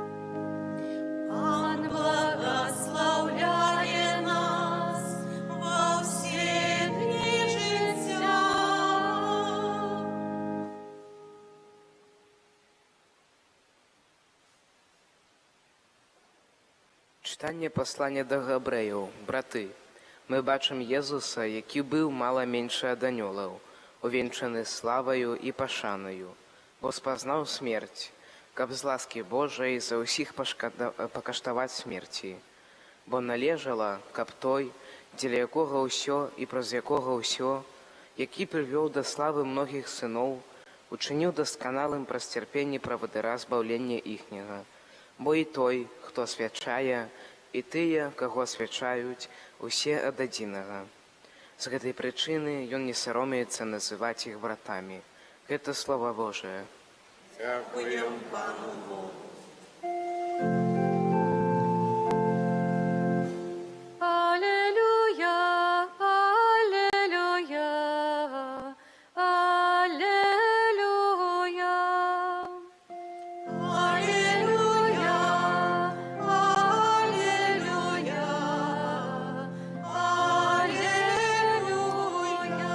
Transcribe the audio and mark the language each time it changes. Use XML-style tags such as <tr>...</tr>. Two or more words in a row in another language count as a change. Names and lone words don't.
<uk>Пан благословляє нас во всі дні життя. Читання послання до Габрэяў.</uk> <be>Браты, мы бачым Езуса, які быў мала меншы ад анёлаў, увенчаны славаю і пашанаю, бо спазнаў смерць, каб з ласкі Божай за ўсіх пакаштаваць смерці. Бо належала, каб той, дзеля якога ўсё і праз якога ўсё, які прывёў да славы многіх сыноў, учыніў дасканалым праз цярпенне правадыра збаўлення іхняга. Бо і той, хто асвячае, і тыя, каго асвячаюць, усе ад адзінага. З гэтай прычыны ён не саромеецца называць іх братамі. Гэта слова Божае.</be> <uk>Дякуємо Пану Богу. Аллилуйя, аллилуйя, аллилуйя. Аллилуйя, аллилуйя, аллилуйя.</uk>